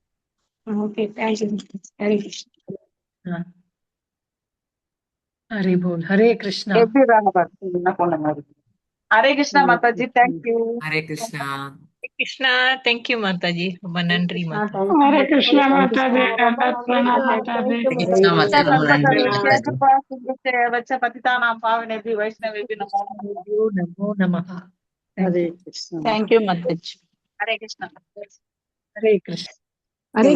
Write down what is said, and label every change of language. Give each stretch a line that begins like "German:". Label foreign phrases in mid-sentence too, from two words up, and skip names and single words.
Tamil: ஹரி போல். ஹரே கிருஷ்ணா. ஹரே கிருஷ்ணா மாதாஜி. தேங்க்யூ. ஹரே கிருஷ்ணா. கிருஷ்ணா. தேங்க்யூ மாதாஜி. ரொம்ப நன்றி மாதாஜி. ஹரே கிருஷ்ணா மாதாஜி.
Sanskrit: பतितानां पावनेभ्यो वैष्णवेभ्यो नमो नमः. हरे कृष्णा.
Tamil: தேங்க்யூ மாதாஜி.
Sanskrit: हरे कृष्णा.
Tamil: ஹரே கிருஷ்ணா. ஹரே